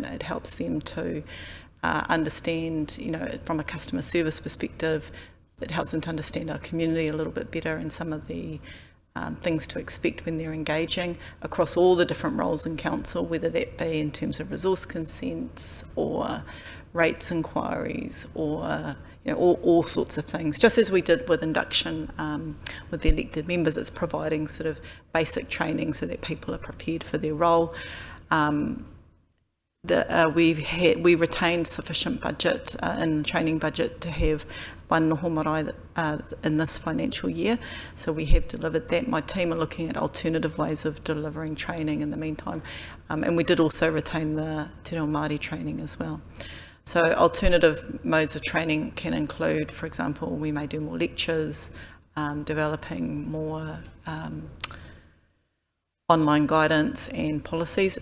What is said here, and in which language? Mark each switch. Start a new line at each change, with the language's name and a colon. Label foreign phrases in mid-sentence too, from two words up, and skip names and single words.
English: It helps them to understand, from a customer service perspective, it helps them to understand our community a little bit better and some of the things to expect when they're engaging across all the different roles in council, whether that be in terms of resource consents or rates inquiries or all sorts of things. Just as we did with induction with the elected members, it's providing sort of basic training so that people are prepared for their role. We retained sufficient budget in the training budget to have one
Māori: noho marae
English: in this financial year, so we have delivered that. My team are looking at alternative ways of delivering training in the meantime, and we did also retain the Te Reo Māori training as well. So alternative modes of training can include, for example, we may do more lectures, developing more online guidance and policies.